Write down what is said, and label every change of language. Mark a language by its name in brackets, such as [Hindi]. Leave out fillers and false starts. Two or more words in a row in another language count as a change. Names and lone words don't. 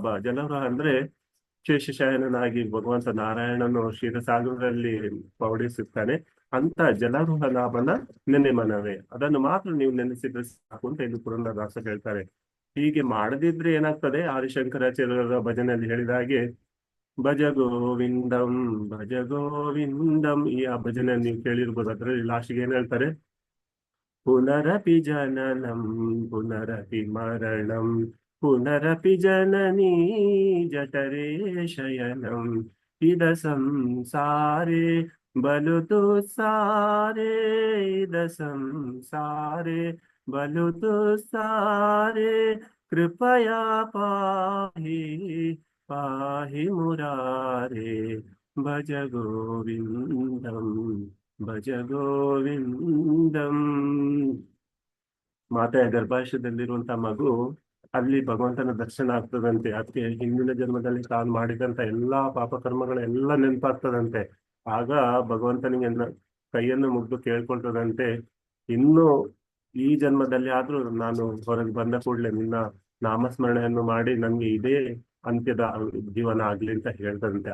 [Kannada] ಜಲರುಹ ಅಂದ್ರೆ ಶೇಷಶಯನನಾಗಿ ಭಗವಂತ ನಾರಾಯಣನು ಕ್ಷೀರಸಾಗರದಲ್ಲಿ ಪೌಡಿಸುತ್ತಾನೆ. ಅಂತ ಜಲರುಹನಾಭನ ನೆನೆ ಮನವೇ, ಅದನ್ನು ಮಾತ್ರ ನೀವು ನೆನೆಸಿದ್ರೆ ಸಾಕು ಅಂತ ಇಲ್ಲಿ ಪುರಂದರದಾಸ ಹೇಳ್ತಾರೆ. ಹೀಗೆ ಮಾಡದಿದ್ರೆ ಏನಾಗ್ತದೆ, ಆದಿಶಂಕರಾಚಾರ್ಯರ ಭಜನೆಯಲ್ಲಿ ಹೇಳಿದ ಹಾಗೆ [Sanskrit] ಭಜ ಗೋವಿಂದಂ ಭಜ ಗೋವಿಂದಂ, [Kannada] ಈ ಆ ಭಜನೆ ನೀವು ಕೇಳಿರ್ಬೋದು. ಅದ್ರಲ್ಲಿ ಲಾಸ್ಟ್ಗೆ ಏನ್ ಹೇಳ್ತಾರೆ, [Sanskrit] ಪುನರಪಿ ಜನನಂ ಪುನರಪಿ ಮರಣಂ ಪುನರಪಿ ಜನನೀ ಜಠರೇ ಶಯನಂ ಇದ ಸಂಸಾರೇ ಬಲು ತುಸಾರೇ ಇದ ಸಂಸಾರೇ ಬಲು ತುಸಾರೇ ಕೃಪಯಾ ಪಾಹಿ ಪಾಹಿ ಮುರಾರೇ ಭಜ ಗೋವಿಂದಂ ಭಜ ಗೋವಿಂದಂ. [Kannada] ಮಾತೆಯ ಗರ್ಭಾಶಯದಲ್ಲಿರುವಂತಹ ಮಗು ಅಲ್ಲಿ ಭಗವಂತನ ದರ್ಶನ ಆಗ್ತದಂತೆ. ಅದಕ್ಕೆ ಹಿಂದಿನ ಜನ್ಮದಲ್ಲಿ ತಾನು ಮಾಡಿದಂತ ಎಲ್ಲಾ ಪಾಪಕರ್ಮಗಳೆಲ್ಲ ನೆನಪಾಗ್ತದಂತೆ. ಆಗ ಭಗವಂತನಿಗೆ ಕೈಯನ್ನು ಮುಗ್ದು ಕೇಳ್ಕೊಳ್ತದಂತೆ, ಇನ್ನು ಈ ಜನ್ಮದಲ್ಲಿ ಆದ್ರೂ ನಾನು ಹೊರಗೆ ಬಂದ ಕೂಡಲೇ ನಿನ್ನ ನಾಮಸ್ಮರಣೆಯನ್ನು ಮಾಡಿ ನನ್ಗೆ ಇದೇ ಅಂತ್ಯದ ಜೀವನ ಆಗ್ಲಿ ಅಂತ ಹೇಳ್ತದಂತೆ.